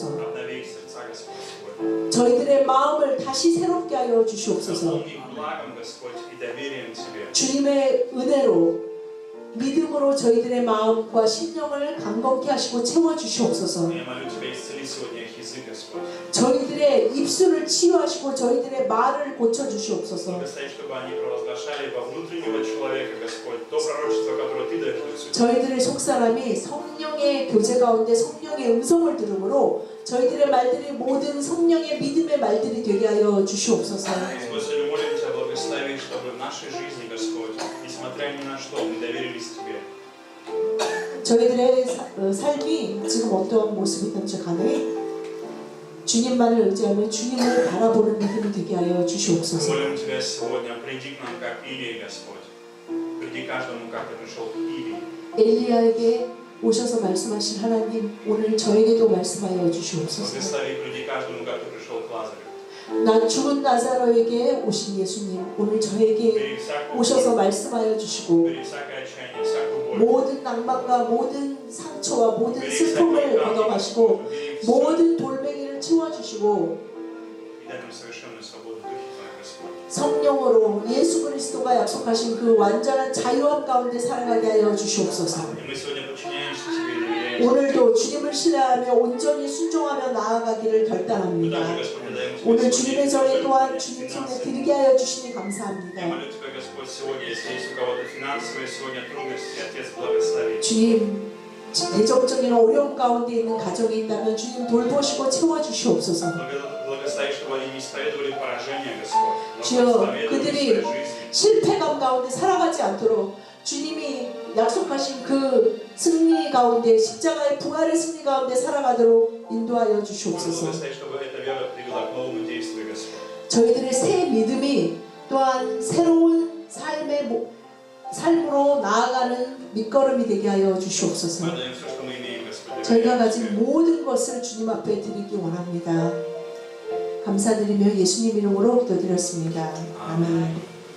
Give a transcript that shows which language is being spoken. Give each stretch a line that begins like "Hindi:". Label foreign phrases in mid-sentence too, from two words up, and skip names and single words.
Russian: обнови их сердца, Господь, сегодня.
Korean: 저희들의 마음을 다시 새롭게 하여 주시옵소서.
Russian: Наполни их благом, Господь, и доверием Тебе.
Korean: 주님의 은혜로 믿음으로 저희들의 마음과 심령을 강건케 하시고 채워주시옵소서.
Russian: Я молю Тебя, исцели сегодня их язык, Господь.
Korean: 저희들의 입술을 치유하시고 저희들의 말을 고쳐주시옵소서.
Russian: Благослови, чтобы они провозглашали во внутреннего человека, Господь, то пророчество, которое Ты даешь Дух Святой.
Korean: 저희들의 속사람이 성령의 교제 가운데 성령의 음성을 들음으로 저희들의 말들이 모든 성령의 믿음의 말들이 되게 하여 주시옵소서.
Russian: Господь, сегодня молим Тебя, благослови, чтобы в нашей жизни, Господь, несмотря ни на что, мы доверились Тебе.
Korean: 저희들의 삶이 지금 어떠한 모습이든지 간에 주님만을 의지하며 주님을 바라보는 믿음이 되게 하여
Russian: Мы
Korean: 주시옵소서.
Russian: молим Тебя сегодня, приди к нам как Илии, Господь. Приди каждому, как Ты пришел к Илии.
Korean: 엘리야에게 오셔서 말씀하신 하나님 오늘 저에게도 말씀하여 주시옵소서.
Russian: Благослови, приди каждому, как Ты пришел к Лазарю.
Korean: 나 죽은 나사로에게 오신 예수님 오늘 저에게
Russian: Бери всякую
Korean: 오셔서
Russian: боль,
Korean: 말씀하여 주시고
Russian: бери всякое отчаяние, всякую боль.
Korean: 모든 낭만과 모든 상처와 모든
Russian: Бери
Korean: 슬픔을
Russian: всякие ранения,
Korean: 걷어가시고
Russian: бери всё.
Korean: 모든 돌멩이를 치워주시고
Russian: И дай нам совершенную свободу в Духе Твоем, Господь.
Korean: 성령으로 예수 그리스도가 약속하신 그 완전한 자유함 가운데 살아가게 하여 주시옵소서.
Russian: И мы сегодня подчиняемся Тебе и доверяемся.
Korean: 오늘도 주님을 신뢰하며 온전히 순종하며 나아가기를
Russian: Мы
Korean: 결단합니다.
Russian: также, Господь, даем Тебе
Korean: 오늘
Russian: сегодня
Korean: 주님의 전에 또한
Russian: финансовые
Korean: 주님 손에
Russian: финансы.
Korean: 드리게 하여 주시니
Russian: Я
Korean: 감사합니다.
Russian: молю Тебя, Господь, сегодня, если есть у кого-то финансовые сегодня трудности, Отец, благослови.
Korean: 주님 대적적인 어려움 가운데 있는 가정이 있다면 주님 돌보시고 채워주시옵소서.
Russian: Благослови, чтобы они не исповедовали поражение, Господь, но
Korean: 주여,
Russian: прославили
Korean: 그들이
Russian: своей жизни.
Korean: 실패감 가운데 살아가지 않도록 주님이 약속하신 그 승리 가운데 십자가의 부활의 승리 가운데 살아가도록 인도하여 주시옵소서.
Russian: Благослови, чтобы эта вера привела к новому действию, Господь.
Korean: 저희들의 새 믿음이 또한 새로운 삶으로 나아가는 밑거름이 되게 하여 주시옵소서.
Russian: Мы даем все, что мы имеем, Господь.
Korean: 저희가
Russian: доверяем
Korean: 가진
Russian: Тебе.
Korean: 모든 것을 주님 앞에 드리기 원합니다. 감사드리며 예수님 이름으로 기도드렸습니다. 아멘.